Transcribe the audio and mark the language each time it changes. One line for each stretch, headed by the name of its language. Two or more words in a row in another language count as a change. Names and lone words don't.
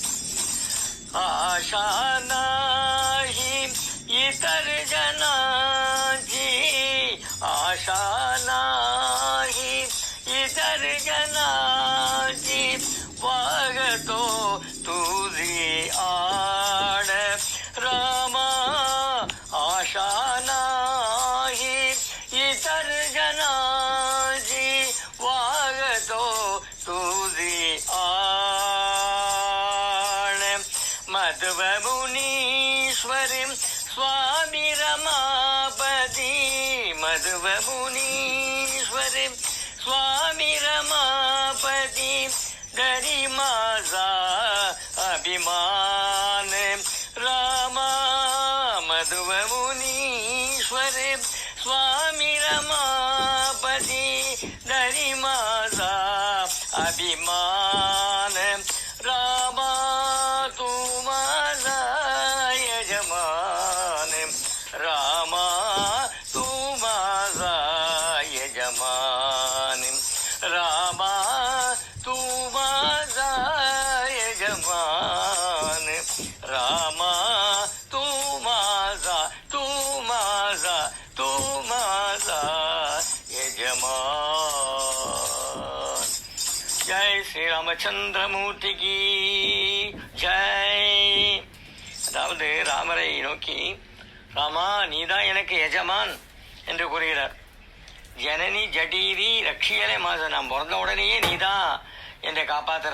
Marathi: आशा नाही इतर जनाची, आशा नाही इतर जनाची, वागतो तुझी आण रामा. आशा नाही इतर जनाची, वागतो तुझी आण. मध्व मुनीश्वरी स्वामी रमापती, मध्व मुनीश्वरी स्वामी रमापती, घरी माझा अभिमान रामा. मध्व मुनीश्वरी स्वामी रमापती, घरी माझा अभिमान रामा. तू माझा यजमान रामा, तू माझा यजमान रामा, तू माझा यजमान रामा. तू माझा, तू माझा, तू माझा यजमान.
Hindi: जय श्री रामचंद्रमूर्ति की जय.
Tamil: அதாவது ராமரை நோக்கி, ராமா நீதான் எனக்கு எஜமான் என்று கூறுகிறார். ஜனனி ஜடீரி ரட்சியலே மாச, நான் பிறந்த உடனேயே நீதான் என்னை காப்பாத்துற.